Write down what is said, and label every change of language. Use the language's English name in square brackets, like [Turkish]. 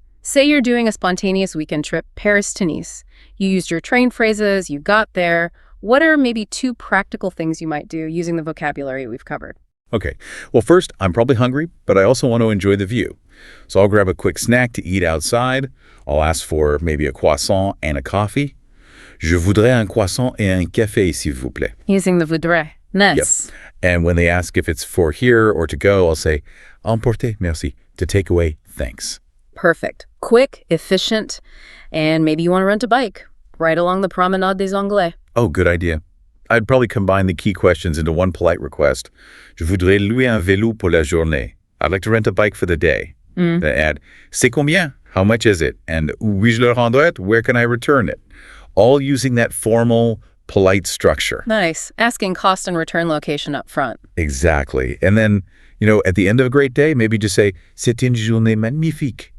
[English] Say you're doing a spontaneous weekend trip, Paris to Nice. You used your train phrases, you got there. What are maybe 2 practical things you might do using the vocabulary we've covered? Okay, well first, I'm probably hungry, but I also want to enjoy the view. So I'll grab a quick snack to eat outside. I'll ask for maybe a croissant and a coffee. [French] Je voudrais un croissant et un café, s'il vous plaît. [English] Using the voudrais. Nice. Yep. And when they ask if it's for here or to go, I'll say, [French] emporter, merci, [English] to take away, thanks. Perfect. Quick, efficient, and maybe you want to rent a bike right along the Promenade des Anglais. Oh, good idea. I'd probably combine the key questions into one polite request. [French] Je voudrais louer un vélo pour la journée. [English] I'd like to rent a bike for the day. Then add, [French] c'est combien? [English] How much is it? And [French] où puis-je le rendre? [English] Where can I return it? All using that formal, polite structure. Nice. Asking cost and return location up front. Exactly. And then, at the end of a great day, maybe just say, [French] c'est une journée magnifique.